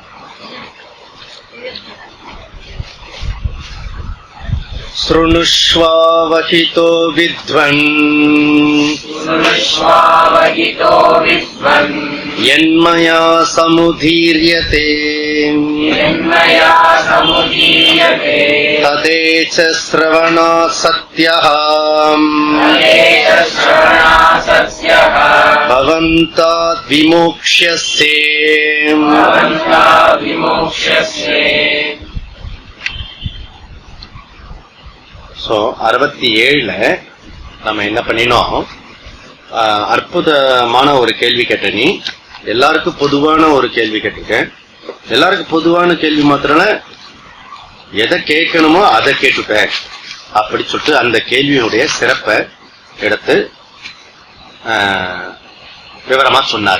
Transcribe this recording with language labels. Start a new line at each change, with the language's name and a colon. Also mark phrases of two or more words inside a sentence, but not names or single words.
Sanskrit: शृणुष्वावहितो विद्वन् यन्मया समुदीर्यते तदेच श्रवणात् सत्यः भवन्ताद् विमोक्ष्यसे।
Tamil: ஸோ 67 நம்ம என்ன பண்ணினோம், அற்புதமான ஒரு கேள்வி கேட்ட. நீ எல்லாருக்கும் பொதுவான ஒரு கேள்வி கேட்டிருக்கேன். எல்லாருக்கும் பொதுவான கேள்வி மாத்திரம் எதை கேட்கணுமோ அதை கேட்டுட்ட அப்படி சொல்லிட்டு அந்த கேள்வியினுடைய சிறப்பை எடுத்து விவரமா சொன்னாரு.